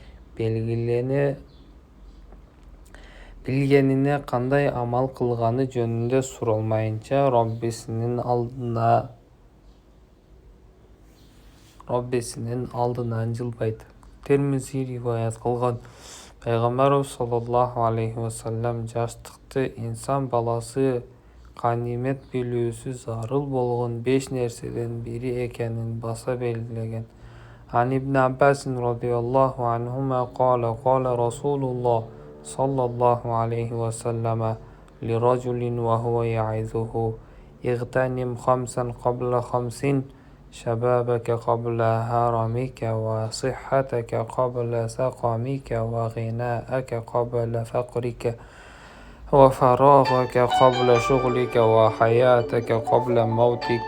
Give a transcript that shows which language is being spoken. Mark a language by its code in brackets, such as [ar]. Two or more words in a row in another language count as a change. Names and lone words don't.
[ky] билгенине кандай амал кылганы жөнүндө суралмайынча Роббисинин алдынан жылбайт. Термизи риваят кылган. Пайгамбарыбыз [ar] صلى الله عليه وسلم [ky] жаштыкты инсан баласы канимет билүүсү зарыл болгон 5 нерседен бири экенин баса белгилеген. [ar] عن ابن عباس رضي الله عنهما قال: قال رسول الله صلى الله عليه وسلم لرجل وهو يعظه: اغتنم 5 قبل 5: شبابك قبل هرمك، وصحتك قبل سقمك، وغناءك قبل فقرك، وفراغك قبل شغلك، وحياتك قبل موتك.